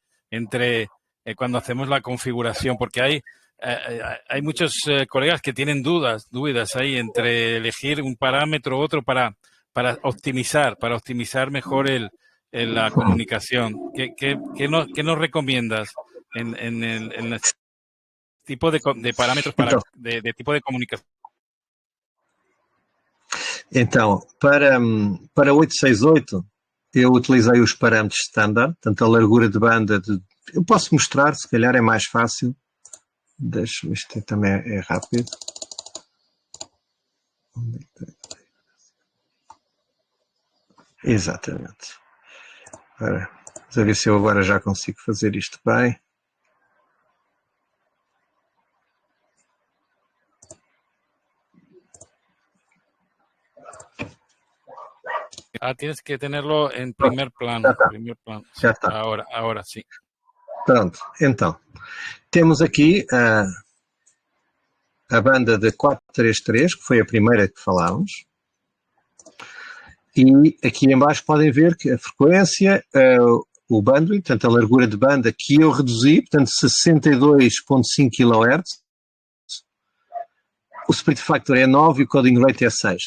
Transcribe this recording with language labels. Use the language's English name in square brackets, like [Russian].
[Spanish] Entre cuando hacemos la configuración, porque hay muchos colegas que tienen dudas ahí entre elegir un parámetro u otro para optimizar mejor la comunicación. ¿Qué nos recomiendas en el tipo de parámetros de tipo de comunicación? [Portuguese] Então, para 868, eu utilizei os parâmetros standard, portanto a largura de banda, eu posso mostrar, se calhar é mais fácil, isto também é rápido. Exatamente. Vamos ver se eu agora já consigo fazer isto bem. [Spanish] Tienes que tenerlo en primer plano. [Portuguese] Já está. [Spanish] Ahora sí. [Portuguese] Pronto, então, temos aqui a banda de 433, que foi a primeira que falámos, e aqui em baixo podem ver que a frequência, o bandwidth, portanto a largura de banda que eu reduzi, portanto 62.5 kHz, o split factor é 9 e o coding rate é 6.